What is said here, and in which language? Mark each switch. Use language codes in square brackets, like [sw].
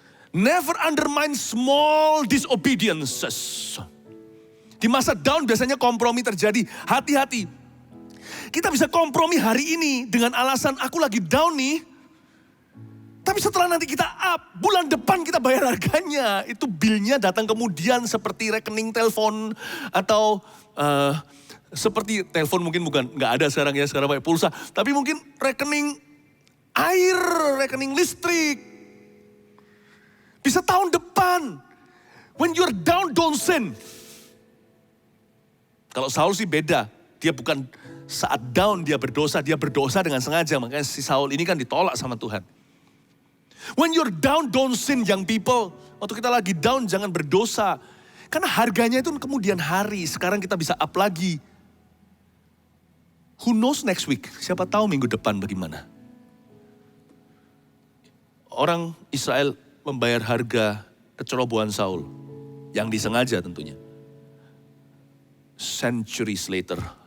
[en] Never undermine small disobediences. [id] Di masa down biasanya kompromi terjadi. Hati-hati. Kita bisa kompromi hari ini dengan alasan aku lagi down nih. Tapi setelah nanti kita up, bulan depan kita bayar harganya. Itu bilnya datang kemudian seperti rekening telepon atau seperti telepon mungkin nggak ada sekarang ya, sekarang pakai pulsa. Tapi mungkin rekening air, rekening listrik. Bisa tahun depan. [en] When you're down, don't sin. [id] Kalau Saul sih beda. Dia bukan saat down dia berdosa dengan sengaja. Makanya si Saul ini kan ditolak sama Tuhan. [en] When you're down, don't sin young people. [id] Waktu kita lagi down jangan berdosa. Karena harganya itu kemudian hari. Sekarang kita bisa up lagi. [en] Who knows next week? [id] Siapa tahu minggu depan bagaimana. Orang Israel membayar harga kecerobohan Saul. Yang disengaja tentunya. [en] Centuries later.